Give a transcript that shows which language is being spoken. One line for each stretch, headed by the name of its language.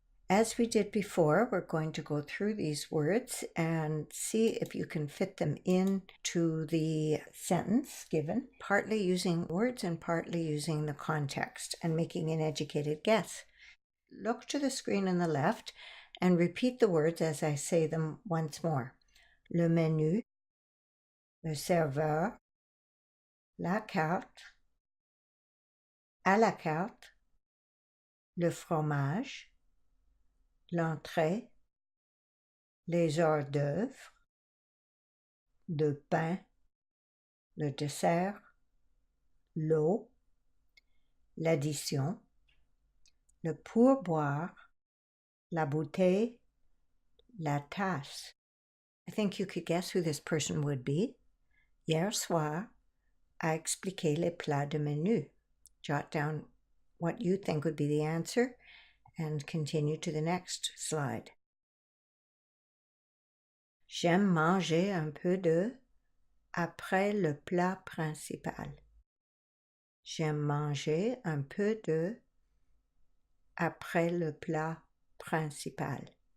English: As we did before, we're going to go through these words and see if you can fit them into the sentence given, partly using words and partly using the context and making an educated guess. Look to the screen on the left and repeat the words as I say them once more.
French: Le menu, le serveur, la carte, à la carte, le fromage, l'entrée, les hors d'œuvre, le pain, le dessert, l'eau, l'addition, le pourboire, la bouteille, la tasse.
English: I think you could guess who this person would be.
French: Hier soir, I expliqué les plats de menu.
English: Jot down what you think would be the answer and continue to the next slide.
French: J'aime manger un peu de après le plat principal. J'aime manger un peu de après le plat principal.